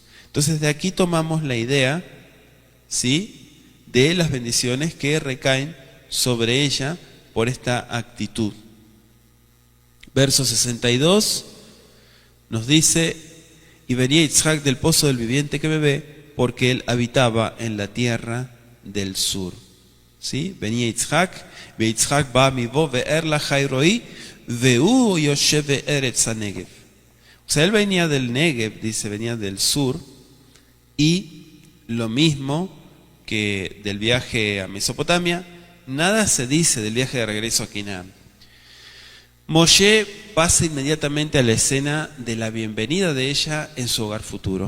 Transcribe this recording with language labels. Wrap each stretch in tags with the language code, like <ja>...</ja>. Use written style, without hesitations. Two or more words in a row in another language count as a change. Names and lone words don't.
<es>Entonces de aquí tomamos la idea, ¿sí?, de las bendiciones que recaen sobre ella por esta actitud. Verso 62 nos dice, y venía Yitzhak del pozo del viviente que bebé, porque él habitaba en la tierra del sur. ¿Sí? Venía Yitzhak,</es> <he>ויצחק בא מבוא באר לחי רואי, והוא יושב בארץ הנגב.</he> <es>O sea, él venía del Negev, dice, venía del sur, y lo mismo que del viaje a Mesopotamia, nada se dice del viaje de regreso a Canaán. Moshe pasa inmediatamente a la escena de la bienvenida de ella en su hogar futuro.</es>